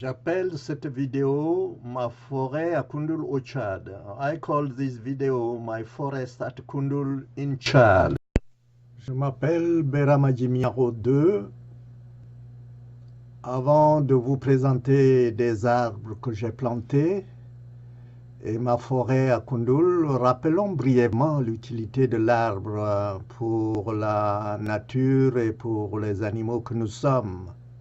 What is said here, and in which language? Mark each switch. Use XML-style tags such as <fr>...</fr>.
<fr>J'appelle cette vidéo ma forêt à Kundul au Tchad.</fr> <en>I call this video my forest at Kundul in Chad.</en> <fr>Je m'appelle Beramadjimiaro II. Avant de vous présenter des arbres que j'ai plantés et ma forêt à Kundul, rappelons brièvement l'utilité de l'arbre pour la nature et pour les animaux que nous sommes.</fr>